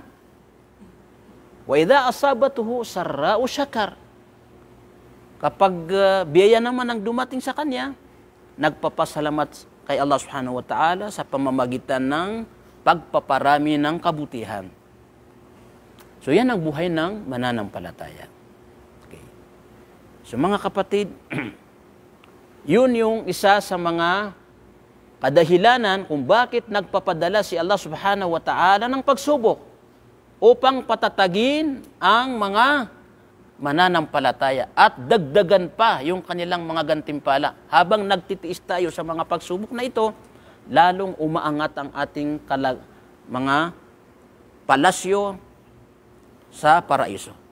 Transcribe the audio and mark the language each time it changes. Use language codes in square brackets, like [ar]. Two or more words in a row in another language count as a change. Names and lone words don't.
[ar] وإذا أصابته سراء شكر. [tl] Kapag biyaya naman ang dumating sa kanya, nagpapasalamat kay Allah [ar] سبحانه وتعالى [tl] sa pamamagitan ng pagpaparami ng kabutihan. So yan ang buhay ng mananampalataya. Okay. So mga kapatid, yun yung isa sa mga kadahilanan kung bakit nagpapadala si Allah [ar] سبحانه وتعالى [tl] ng pagsubok upang patatagin ang mga mananampalataya at dagdagan pa yung kanilang mga gantimpala. Habang nagtitiis tayo sa mga pagsubok na ito, lalong umaangat ang ating mga palasyo sa paraiso.